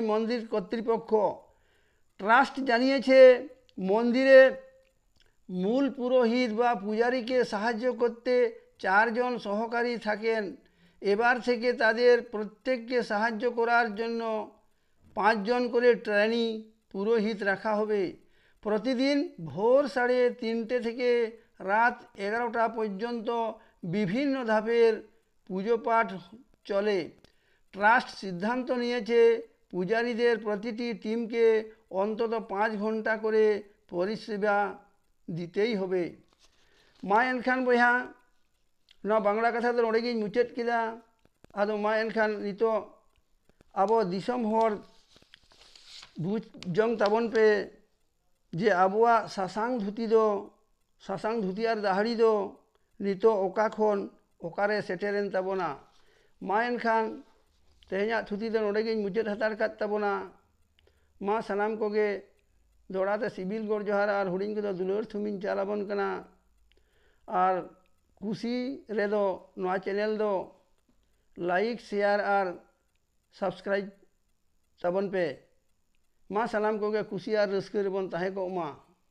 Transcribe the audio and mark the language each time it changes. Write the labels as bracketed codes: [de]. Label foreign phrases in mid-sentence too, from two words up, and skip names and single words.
[bn] মন্দির কর্তৃপক্ষ ট্রাস্ট জানিয়েছে মন্দিরে মূল পুরোহিত বা পূজারীকে সাহায্য করতে 4 জন সহকারী থাকেন এবার থেকে তাদের প্রত্যেককে সাহায্য করার জন্য 5 জন করে ট্রেনি পুরোহিত রাখা হবে প্রতিদিন ভোর 3:30 থেকে রাত 11টা পর্যন্ত বিভিন্ন ধাপের পুজো পাঠ চলে ট্রাস্ট সিদ্ধান্ত নিয়েছে পূজারীদের প্রতিটি টিমকে অন্তত 5 ঘন্টা করে পরিষেবা দিতেই হবে। [sat] मा एनखान बया ना बांग्ला कथा तो नोड़े मुचाद किदा आदो मा एनखान नितो अब दिसम हर बुझ जंग ताबन पे जे आबुआ सासांग धुती आर दाहड़ी दो नितो ओका खन ओकारे सेटेरेन ताबना मा एनखान तेहना थुती दो नोड़े मुचाद हतार कात ताबना मा सानाम कोगे दोड़ाते सिबिल गोड़ जोहार आर हुडिंग को दुलर थुमिन चालाबन कना और कुसी रेदो नवा चैनल दो [en] like share [sat] और सब्सक्राइब ताबन पे मा सानाम कोगे कुसी और रस्के रेबन ताहे को मा।